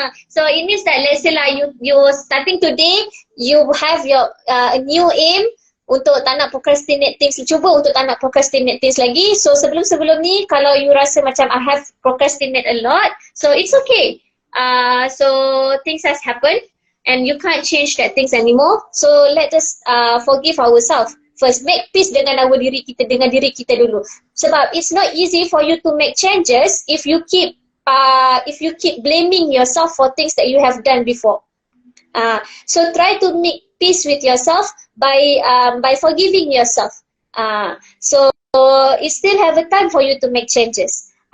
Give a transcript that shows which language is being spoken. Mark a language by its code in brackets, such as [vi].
[en] So it means that let's say lah you starting today, you have your new aim [ms] untuk tak nak [en] procrastinate things. [ms] Cuba untuk tak nak procrastinate things lagi. So sebelum ni kalau you rasa macam [en] I have procrastinate a lot, so it's okay. So things has happened and you can't change that things anymore. So let us forgive ourselves. First, make peace [ms] dengan diri kita dulu. Sebab [en] it's not easy for you to make changes if you keep blaming yourself for things that you have done before. So try to make peace with yourself by forgiving yourself. So you still have a time for you to make changes.